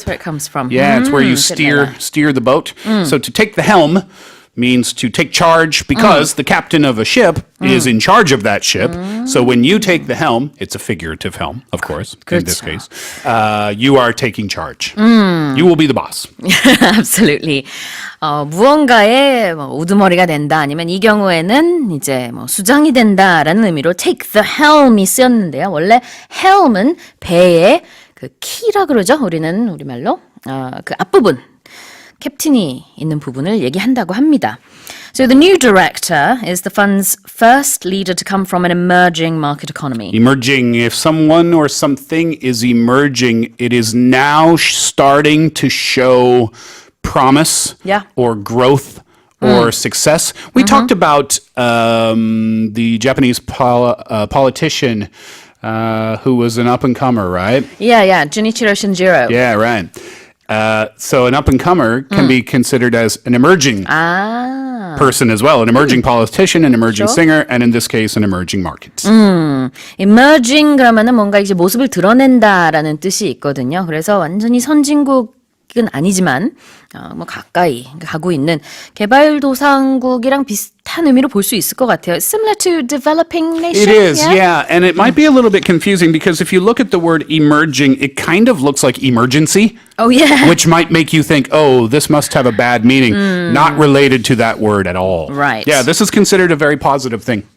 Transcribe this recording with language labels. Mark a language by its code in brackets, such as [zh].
[en] That's where it comes from. Yeah, it's where you didn't know that. steer the boat. So to take the helm means to take charge because the captain of a ship is in charge of that ship. So when you take the helm, it's a figurative helm, of course, in this case. You are taking charge. You will be the boss. Absolutely. [ko] 무언가의 우두머리가 된다 아니면 이 경우에는 이제 수장이 된다라는 의미로 [en] take the helm [ko] 이 쓰였는데요. 원래 helm은 배의 그 키라 그러죠. 우리말로 그 앞부분. 캡틴이 있는 부분을 얘기한다고 합니다. [en] So the new director is the fund's first leader to come from an emerging market economy. Emerging, if someone or something is emerging, it is now starting to show promise or growth or success. We talked about the Japanese politician who was an up-and-comer, right? Yeah, Junichiro Shinjiro. Yeah, right. So an up-and-comer can be considered as an emerging person as well, an emerging politician, an emerging singer, and in this case, an emerging market. [ko] Emerging 그러면은 뭔가 이제 모습을 드러낸다라는 뜻이 있거든요. 그래서 완전히 선진국은 아니지만 가까이 가고 있는 개발도상국이랑 비슷한 의미로 볼 수 있을 것 같아요. [en] Similar to developing nation. It is, yeah. And it might be a little bit confusing because if you look at the word emerging, it kind of looks like emergency. Oh, yeah. Which might make you think, oh, this must have a bad meaning. Not related to that word at all. Right. Yeah, this is considered a very positive thing.